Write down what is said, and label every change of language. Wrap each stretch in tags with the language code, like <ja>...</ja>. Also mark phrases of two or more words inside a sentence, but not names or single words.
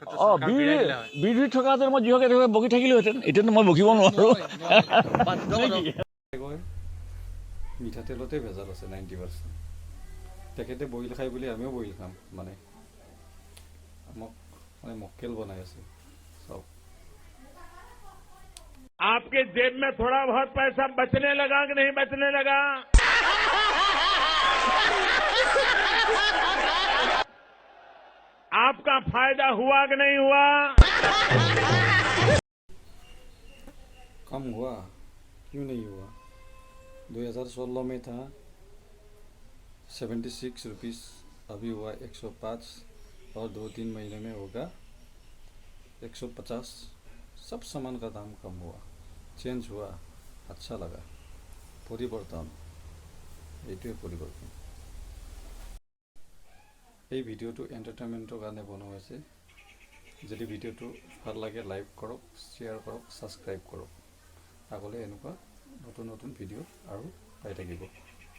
<as>বিৰোধীত থকাহেঁতেন মই যিহকে বকি থাকিলোহেঁতেন, এতিয়াতো মই বকিব নোৱাৰোঁ। মিঠাতেলতে ভেজাল আছে 90%। তেখেতে বইল খাই বুলি আমিও বইল খাম, মানে আমাক মানে মক্কেল বনাই আছে চব।</as> <hi>आपके जेब में थोड़ा बहुत पैसा बचने लगा कि नहीं बचने लगा? आपका फायदा हुआ कि नहीं हुआ? कम हुआ क्यों नहीं हुआ? 2016 में था 76 रुपीज़, अभी हुआ 105 और 2-3 महीने में होगा 150। सब सामान का दाम कम हुआ, चेंज हुआ, अच्छा लगा। परिवर्तन,</hi> <as>এইটোৱে পৰিৱৰ্তন। এই ভিডিঅ'টো এণ্টাৰটেইনমেণ্টৰ কাৰণে বনোৱা হৈছে। যদি ভিডিঅ'টো ভাল লাগে লাইক কৰক, শ্বেয়াৰ কৰক, ছাবস্ক্ৰাইব কৰক। আগলৈ এনেকুৱা নতুন নতুন ভিডিঅ' আৰু পাই থাকিব।</as>